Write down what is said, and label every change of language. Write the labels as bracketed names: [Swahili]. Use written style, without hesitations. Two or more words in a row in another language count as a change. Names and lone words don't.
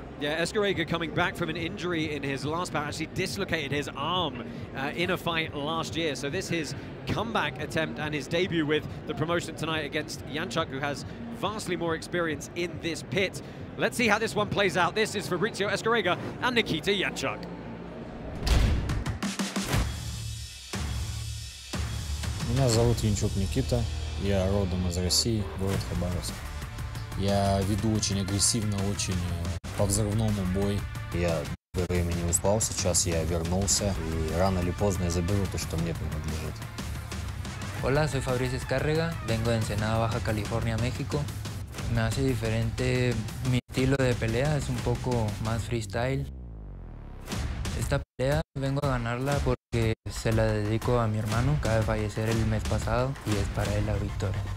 [English] Yeah, Escudero coming back from an injury in his last bout, actually dislocated his arm in a fight last year. So this is his comeback attempt and his debut with the promotion tonight against Yanchuk, who has vastly more experience in this pit. Let's see how this one plays out. This is Fabricio Escudero and Nikita Yanchuk. [Russian] Меня зовут Янчук Никита, я родом из России, город Хабаровск. Я веду очень агрессивно, очень по-взрывному бой. Я до времени устал, сейчас я вернулся, и рано или поздно я заберу то, что мне принадлежит. [Spanish] Hola, soy Fabricio Escárrega, vengo de Ensenada, Baja California, México. Me hace diferente mi estilo de pelea, es un poco más freestyle. Esta pelea vengo a ganarla porque se la dedico a mi hermano, acaba de fallecer el mes pasado y es para él la victoria.